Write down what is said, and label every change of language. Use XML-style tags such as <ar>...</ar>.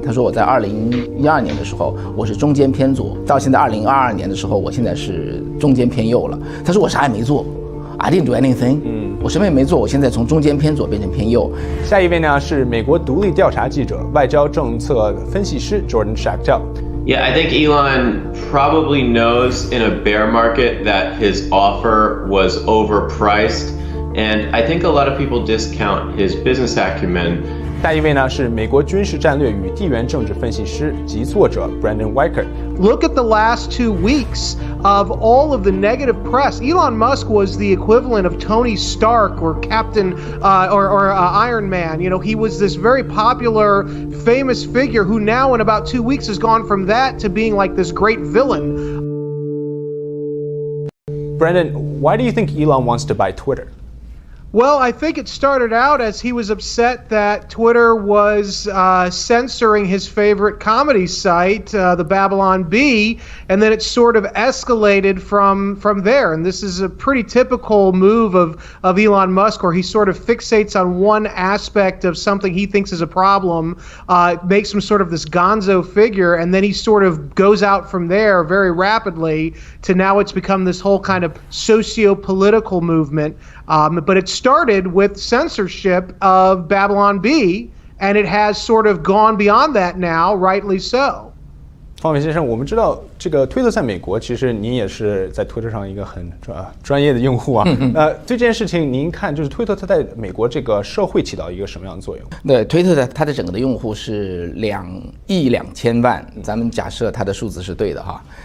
<zh>他说我在2012年的时候我是中间偏左，到现在2022年的时候，我现在是中间偏右了。他说我啥也没做。</zh> <en>I didn't do anything.</en> <zh>我什么也没做，我现在从中间偏左变成偏右。下一位呢是美国独立调查记者、外交政策分析师 Jordan Schachtel。Yeah,</zh> <en>I think Elon probably knows in a bear market that his offer was overpriced, and I think a lot of people discount his business acumen.</en> <zh>下一位呢是美国军事战略与地缘政治分析师及作者 Brandon Weichert。Look</zh> <en>at the last 2 weeks of all of the negative press. Elon Musk was the equivalent of Tony Stark or Captain or Iron Man. He was this very popular, famous figure who now in about 2 weeks has gone from that to being like this great villain. Brandon, why do you think Elon wants to buy Twitter? Well, I think it started out as he was upset that Twitter was censoring his favorite comedy site, the Babylon Bee, and then it sort of escalated from there. And this is a pretty typical move of Elon Musk, where he sort of fixates on one aspect of something he thinks is a problem, makes him sort of this gonzo figure, and then he sort of goes out from there very rapidly to now it's become this whole kind of socio-political movement. But it started with censorship of Babylon Bee, and it has sort of gone beyond that now, rightly so.</en> <zh>方伟先生，我们知道这个推特在美国，其实您也是在推特上一个很专业的用户啊。对这件事情，您看就是推特它在美国这个社会起到一个什么样的作用？对，推特它的整个的用户是2.2亿咱们假设它的数字是对的哈。</zh>